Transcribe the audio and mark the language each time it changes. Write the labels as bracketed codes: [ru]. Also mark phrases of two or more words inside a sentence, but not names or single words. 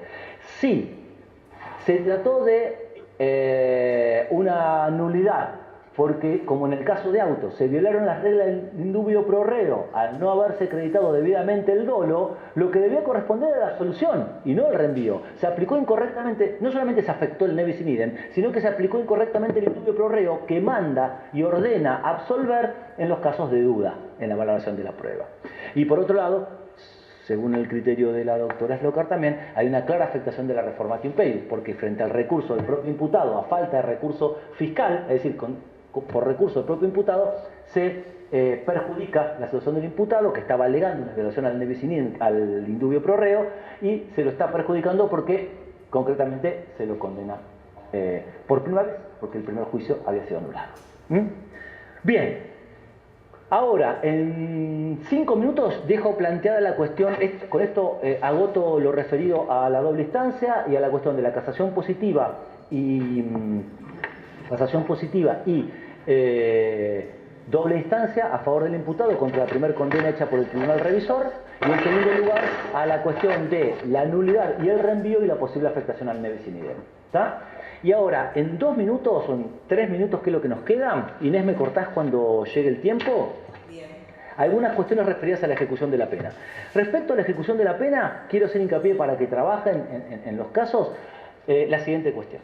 [es] Si se trató de una nulidad, porque, como en el caso de Autos, se violaron las reglas del [la] indubio pro reo [es] al no haberse acreditado debidamente el dolo, lo que debía corresponder era la absolución y no el reenvío. Se aplicó incorrectamente, no solamente se afectó el [la] nebis in idem, [es] sino que se aplicó incorrectamente el [la] indubio pro reo [es] que manda y ordena absolver en los casos de duda en la valoración de la prueba. Y por otro lado, según el criterio de la doctora Slokar también, hay una clara afectación de la [la] reformatio imperii, [es] porque frente al recurso del propio imputado, a falta de recurso fiscal, es decir, por recurso del propio imputado, se perjudica la situación del imputado que estaba alegando una violación al [la] nebis in idem, [es] al [la] indubio pro reo, [es] y se lo está perjudicando porque concretamente se lo condena por primera vez, porque el primer juicio había sido anulado. Bien, ahora en 5 minutos dejo planteada la cuestión, con esto agoto lo referido a la doble instancia y a la cuestión de la casación positiva y doble instancia a favor del imputado contra la primera condena hecha por el tribunal revisor, y en segundo lugar a la cuestión de la nulidad y el reenvío y la posible afectación al [la] nebis in idem. [es] ¿Está? Y ahora, en 2 minutos o en 3 minutos, que es lo que nos queda, Inés, ¿me cortás cuando llegue el tiempo? Bien. Algunas cuestiones referidas a la ejecución de la pena. Respecto a la ejecución de la pena, quiero hacer hincapié para que trabajen en los casos la siguiente cuestión.